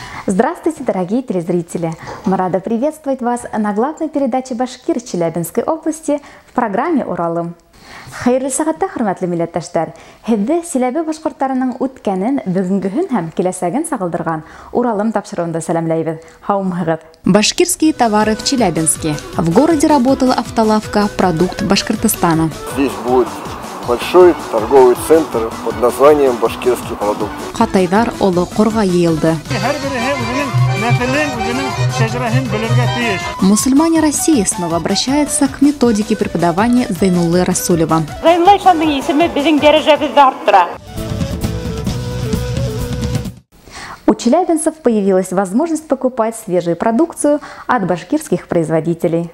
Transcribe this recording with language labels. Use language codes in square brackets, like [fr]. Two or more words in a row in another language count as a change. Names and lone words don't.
[ru] Здравствуйте, дорогие телезрители! Мы рады приветствовать вас на главной передаче Башкир Челябинской области в программе «Уралым». [ba] Хайырлы сағатта, хөрмәтле милләттәшләр, һеҙҙе Силәбе башҡорттарының үткәнен, бөгөнгөһөн һәм киләсәген сағылдырған Уралым тапшырыуында сәләмләйбеҙ. [ru] Һаумыһығыҙ! Башкирские товары в Челябинске. В городе работала автолавка «Продукт Башкортостана». Здесь будет большой торговый центр под названием «Башкирские продукты». [ba] Ҡатайҙар оло ҡорға йыйылды. [ru] Мусульмане России снова обращаются к методике преподавания Зайнуллы Расулева. У челябинцев появилась возможность покупать свежую продукцию от башкирских производителей.